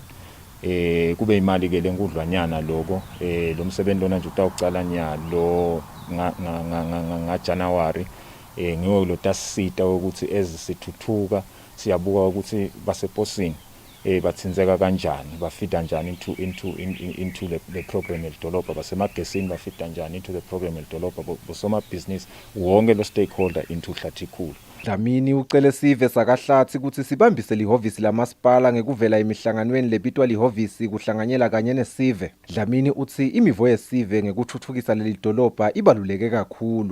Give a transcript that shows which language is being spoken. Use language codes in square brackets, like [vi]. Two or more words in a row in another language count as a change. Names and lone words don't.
[ss] Kube imali ke lenkudlwanyana loko lo msebenzi lona nje utawucala nyalo ngaJanuwari ngiwo lo tasisita ukuthi ezisithuthuka siyabuka ukuthi baseposini bathinzeka kanjani bafida njani into [en] the program [ss] elidolobha basemagesini bafida njani into [en] the program [ss] elidolobha bosomabhizinisi wonke lo stakeholder into Hlathi khulu. Dlamini ucele sive sakaHlathi ukuthi sibambise lihhovisi lamasipala ngekuvela emihlanganweni lebitwa lihhovisi kuhlanganyela kanye nesive. Dlamini uthi imivo yesive ngekuthuthukisa leli dolobha ibaluleke kakhulu.